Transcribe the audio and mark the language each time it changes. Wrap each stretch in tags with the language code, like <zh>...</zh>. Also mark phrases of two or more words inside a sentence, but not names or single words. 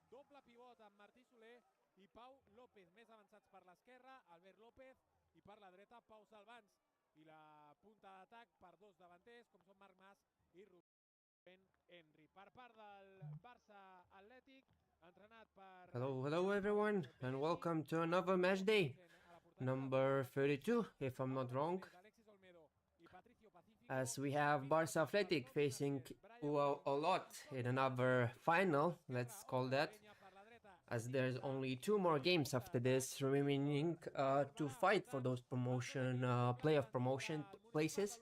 <ca>Doble pivot amb Martí Soler i Pau López. Més avançats per l'esquerra, Albert López, i per la dreta Pau Salvans. I la punta d'atac per dos davanters, com són Marc Mas i Rubén Henry. Per part del Barça Atlètic, entrenat per...</ca> <en>Hello everyone, and welcome to another match day, number 32, if I'm not wrong, as we have Barça Athletic facing Olot in another final, let's call that, as there's only 2 more games after this remaining to fight for those playoff promotion places.</en>